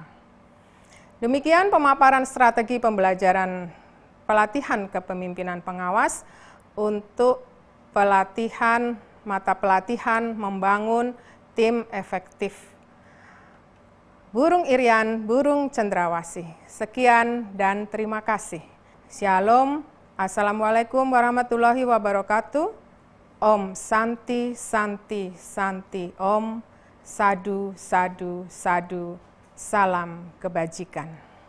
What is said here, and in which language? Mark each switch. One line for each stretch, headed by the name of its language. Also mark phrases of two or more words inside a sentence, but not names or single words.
Indonesian: Demikian pemaparan strategi pembelajaran pelatihan kepemimpinan pengawas untuk pelatihan mata pelatihan membangun tim efektif. Burung Irian, Burung Cendrawasih. Sekian dan terima kasih. Shalom.
Arabic: السلام عليكم ورحمة الله وبركاته.
Sanskrit: ॐ शान्ति, शान्ति, शान्ति. ॐ साधु, साधु, साधु.
Indonesian: Salam kebajikan.